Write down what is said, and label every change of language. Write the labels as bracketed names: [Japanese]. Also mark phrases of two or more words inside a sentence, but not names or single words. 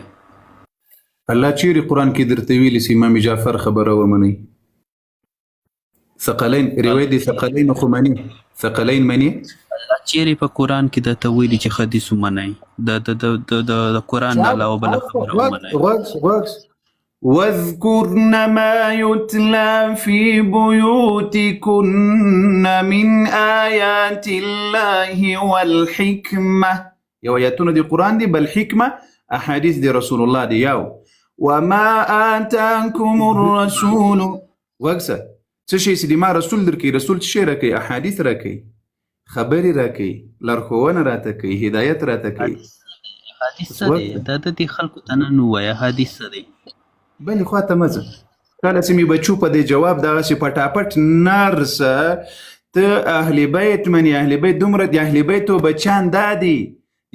[Pashto] الله چیرې قرآن کې درته ویلي چې امام جعفر خبره ومنئ ثقلین روایت دی ثقلین خو مني ثقلین مني الله چیرې په قرآن کې درته ویلي چې حدیث ومنئ د قرآن نه علاوه بله خبره ومنئ. [Arabic] واذكرن ما يتلى في بيوتكن من آيات الله والحكمة [Pashto] یو آیاتونه دی قرآن دی بل حکمه احادیث دی رسول الله دی یو [Arabic] وما آتاكم الرسول [Pashto] وقصه څه شي چې ما رسول درکې رسول څه شي راکوي احادیث راکوي خبرې راکوي لارښوونه راته کوي هدایت راته کوي حدیث څه دی دا د دې خلکو ته نه ووایه حدیث څه دی بلې خوا ته مه ځه کله چې مې بچو په دې جواب دغسې پټاپټ نرسه ته اهل بیت منې اهل بیت دومره د اهل بیتو بچیان دا دي د